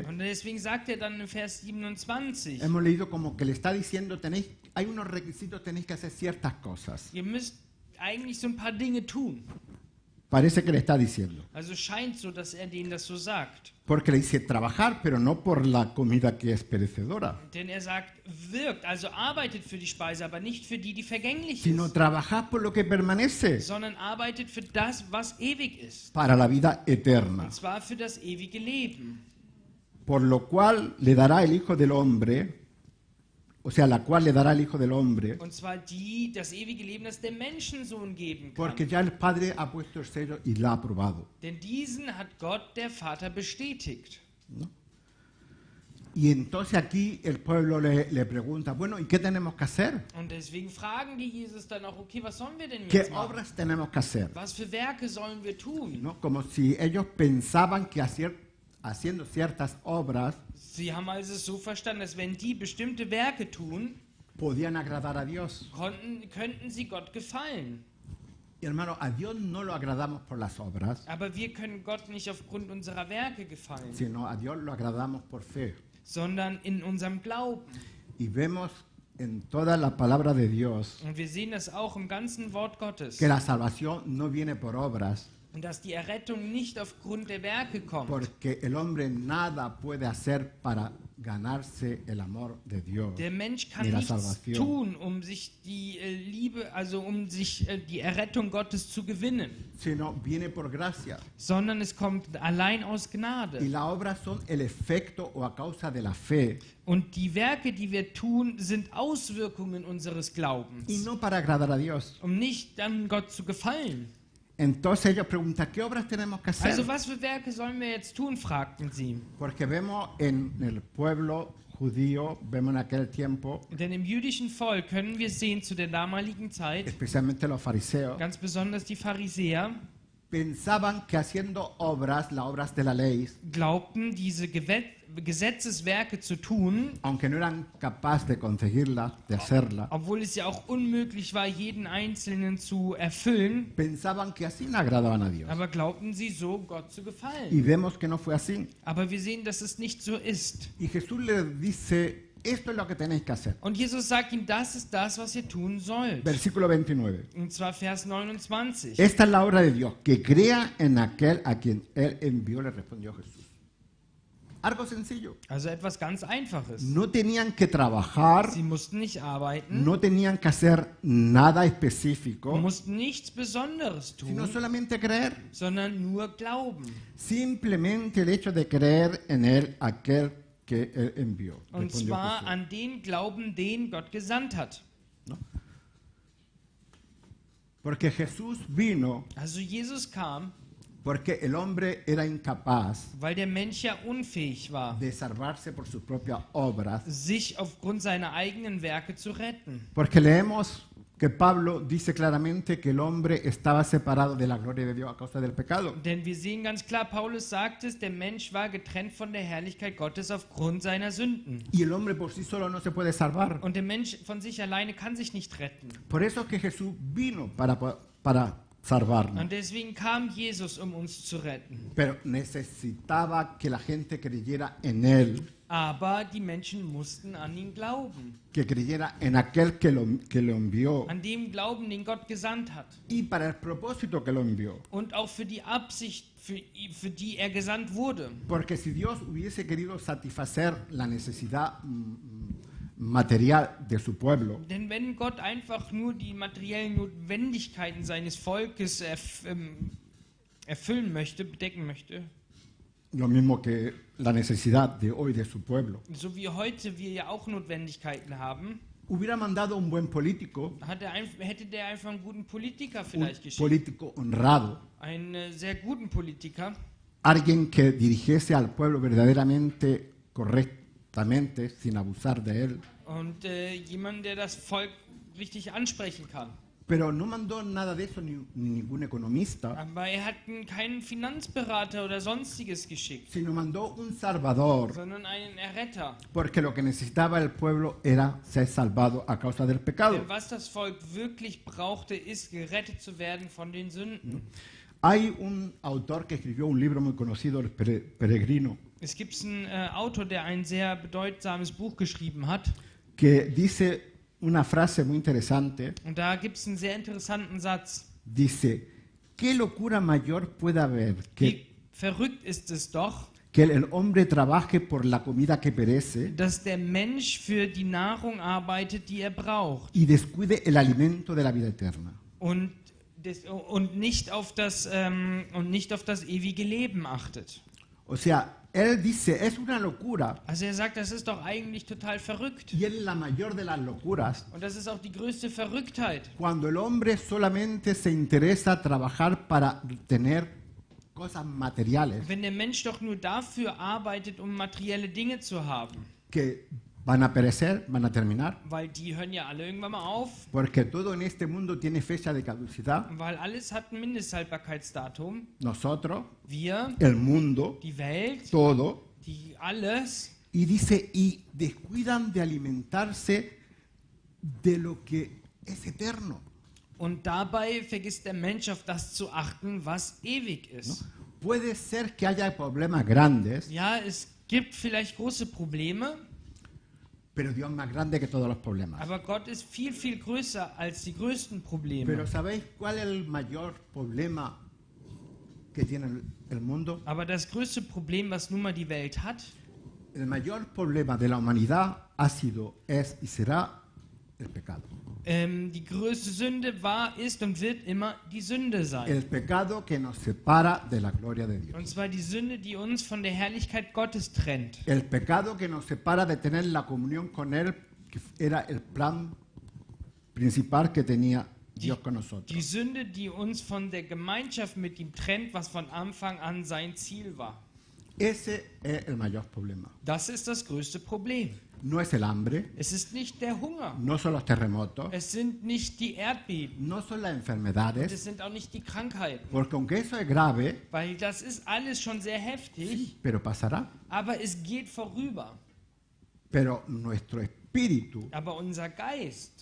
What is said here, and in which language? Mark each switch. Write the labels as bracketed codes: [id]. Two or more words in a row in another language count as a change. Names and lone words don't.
[de] Und deswegen sagt er dann im Vers 27, [es] hemos leído como que le está diciendo, hay unos requisitos, tenéis que hacer ciertas cosas. [de] ihr müsst eigentlich so ein paar Dinge tun. [es] Parece que le está diciendo. [de] Also scheint so, dass er denen das so sagt. [es] Porque le dice trabajar, pero no por la comida que es perecedora, [de] Denn er sagt, wirkt, also arbeitet für die Speise, aber nicht für die, die vergänglich [es] sino [de] ist, [es] trabajar por lo que permanece, [de] sondern arbeitet für das, was ewig ist. [es] para la vida eterna. [de] Und zwar für das ewige Leben. [es] Por lo cual le dará el Hijo del Hombre, o sea, la cual le dará el Hijo del Hombre, [de] Und zwar das ewige Leben, das der Menschensohn geben [es] porque [de] kann. [es] ya el Padre ha puesto el sello y la ha aprobado. [de] Denn diesen hat Gott, der Vater, bestätigt. [es] Y entonces aquí el pueblo le pregunta, bueno, ¿y qué tenemos que hacer? [de] Und deswegen fragen die Jesus dann auch, okay, was sollen wir denn [es] ¿Qué [de] jetzt machen? [es] obras tenemos que hacer? [de] Was für Werke sollen wir tun? [es] ¿No? Como si ellos pensaban que haciendo ciertas obras [de] Sie haben also es so verstanden, dass wenn die bestimmte Werke tun, [es] podían agradar a Dios. [de] könnten sie Gott gefallen. [es] Y hermano, a Dios no lo agradamos por las obras, [de] Aber wir können Gott nicht aufgrund unserer Werke gefallen, [es] sino a Dios lo agradamos por fe. [de] sondern in unserem Glauben. [es] Y vemos en toda la palabra de Dios [de] Und wir sehen das auch im ganzen Wort Gottes. [es] que la salvación no viene por obras, [de] Und dass die Errettung nicht aufgrund der Werke kommt. [es] porque el hombre nada puede hacer para ganarse el amor de Dios. [de] Der Mensch kann [es] Ni la [de] nichts [es] salvación. [de] tun, um sich die Liebe, also um sich die Errettung Gottes zu gewinnen, [es] Sino viene por gracia. [de] sondern es kommt allein aus [es] Y [de] Gnade. [es] las obras son el efecto o a causa de la fe, [de] Und die Werke, die wir tun, sind Auswirkungen unseres [es] y [de] Glaubens, [es] no para agradar a Dios. [de] um nicht dann Gott zu gefallen. [es] Entonces ellos preguntan, ¿qué obras tenemos que hacer? [de] Also was für Werke sollen wir jetzt tun, fragten sie. [es] Porque vemos en el pueblo judíos vemos en aquel tiempo, [de] Denn im jüdischen Volk können wir sehen, zu der damaligen Zeit, [es] especialmente los fariseos, [de] ganz besonders die Pharisäer, [es] pensaban que haciendo obras, las obras de la ley, [de] glaubten, diese Gesetzeswerke zu tun, [es] aunque no eran capaces de conseguirlas, de hacerlas, [de] obwohl es ja auch unmöglich war, jeden Einzelnen zu erfüllen, [es] pensaban que así no agradaban a Dios. [de] aber glaubten sie so, Gott zu [es] Y [de] gefallen. [es] vemos que no fue así. [de] Aber wir sehen, dass es nicht so ist. [es] Y Jesús les dice, esto es lo que tenéis que hacer. [de] Und Jesus sagt ihnen, das ist das, was ihr tun sollt. [es] Versículo 29. [de] Und zwar Vers 29. [es] Esta es la obra de Dios, que crea en aquel a quien Él envió, le respondió Jesús. Algo sencillo. [de] Also etwas ganz Einfaches. [es] No tenían que trabajar, [de] Sie mussten nicht arbeiten, [es] no tenían que hacer nada específico, [de] mussten nichts Besonderes [es] sino [de] tun, [es] solamente creer. [de] sondern nur glauben. [es] Simplemente el hecho de creer en Él, aquel que Él envió. [de] Und [es] respondió [de] zwar [es] Jesús. [de] an den Glauben, den Gott gesandt hat. [es] Porque Jesús vino [de] Also Jesus kam, [es] porque el hombre era incapaz [de] weil der Mensch ja unfähig war, [es] de salvarse por sus propias obras. [de] sich aufgrund seiner eigenen Werke zu retten. [es] Porque leemos que Pablo dice claramente que el hombre estaba separado de la gloria de Dios a causa del pecado. [de] Denn wir sehen ganz klar, Paulus sagt es, der Mensch war getrennt von der Herrlichkeit Gottes aufgrund seiner Sünden. [es] Y el hombre por sí solo no se puede salvar. [de] Und der Mensch von sich alleine kann sich nicht retten. [es] Por eso es que Jesús vino para salvarnos. [de] Und deswegen kam Jesus, um uns zu retten. [es] Pero necesitaba que la gente creyera en Él, [de] Aber die Menschen mussten an ihn glauben. [es] que creyera en aquel que lo envió [de] An dem Glauben, den Gott gesandt hat. [es] y para el propósito que lo envió. [de] Und auch für die Absicht, für die er gesandt wurde. [es] Porque si Dios hubiese querido satisfacer la necesidad material de su pueblo, [de] Denn wenn Gott einfach nur die materiellen Notwendigkeiten seines Volkes erfüllen möchte, bedecken möchte, [es] lo mismo que la necesidad de hoy de su pueblo, [de] so wie heute wir ja auch Notwendigkeiten haben, [es] hubiera mandado un buen político, [de] hätte der einfach einen guten Politiker [es] un [de] vielleicht geschickt. [es] político honrado, [de] Einen sehr guten Politiker, [es] alguien que dirigiese al pueblo verdaderamente correctamente, sin abusar de él. [de] und jemand, der das Volk richtig ansprechen kann. [es] Pero no mandó nada de eso ni ningún economista, [de] Aber er hat keinen Finanzberater oder sonstiges geschickt, [es] sino mandó un salvador, [de] sondern einen Erretter. [es] porque lo que necesitaba el pueblo era ser salvado a causa del pecado. [de] Denn was das Volk wirklich brauchte, ist gerettet zu werden von den Sünden. [es] Hay un autor que escribió un libro muy conocido, El Peregrino, [de] Es gibt einen Autor, der ein sehr bedeutsames Buch geschrieben hat. [es] que dice una frase muy interesante. [de] Und da gibt es einen sehr interessanten Satz. [es] Dice, ¿qué locura mayor puede haber [de] Wie verrückt ist es doch, [es] que el hombre trabaje por la comida que perece [de] dass der Mensch für die Nahrung arbeitet, die er braucht [es] y descuide el alimento de la vida eterna? [de] und nicht auf das ewige Leben achtet. [es] O sea, él dice, es una locura, [de] Also er sagt, das ist doch eigentlich total verrückt. [es] y es la mayor de las locuras, [de] Und das ist auch die größte Verrücktheit. [es] cuando el hombre solamente se interesa trabajar para tener cosas materiales [de] Wenn der Mensch doch nur dafür arbeitet, um materielle Dinge zu haben. [es] que van a perecer, van a terminar, [de] Weil die hören ja alle irgendwann mal auf. [es] porque todo en este mundo tiene fecha de caducidad. [de] Weil alles hat ein Mindesthaltbarkeitsdatum. [es] Nosotros, [de] Wir, [es] el mundo, [de] die Welt, [es] todo. [de] alles. [es] Y dice, y descuidan de alimentarse de lo que es eterno. [de] Und dabei vergisst der Mensch auf das zu achten, was ewig ist. [es] Puede ser que haya problemas grandes, [de] Ja, es gibt vielleicht große Probleme, [es] pero Dios es más grande que todos los problemas. [de] aber Gott ist viel, viel größer als die größten Probleme. [es] Pero ¿sabéis cuál es el mayor problema que tiene el mundo? [de] Aber das größte Problem, was nun mal die Welt hat, [es] El mayor problema de la humanidad ha sido, es y será el pecado. [de] die größte Sünde war, ist und wird immer die Sünde sein. [es] El pecado que nos separa de la gloria de Dios. [de] Und zwar die Sünde, die uns von der Herrlichkeit Gottes trennt. [es] El pecado que nos separa de tener la comunión con Él, que era el plan principal que tenía Dios con [de] Die [es] nosotros. [de] Sünde, die uns von der Gemeinschaft mit ihm trennt, was von Anfang an sein Ziel war. [es] Ese es el mayor problema. [de] Das ist das größte Problem. [es] no es el hambre, [de] Es ist nicht der Hunger. [es] no son los terremotos, [de] Es sind nicht die Erdbeben. [es] no son las [de] Und [es] enfermedades, [de] es sind auch nicht die Krankheiten. [es] porque aunque eso es grave, [de] Weil das ist alles schon sehr heftig, [es] pero pasará. [de] aber es geht vorüber. [es] Pero nuestro espíritu, [de] Aber unser Geist,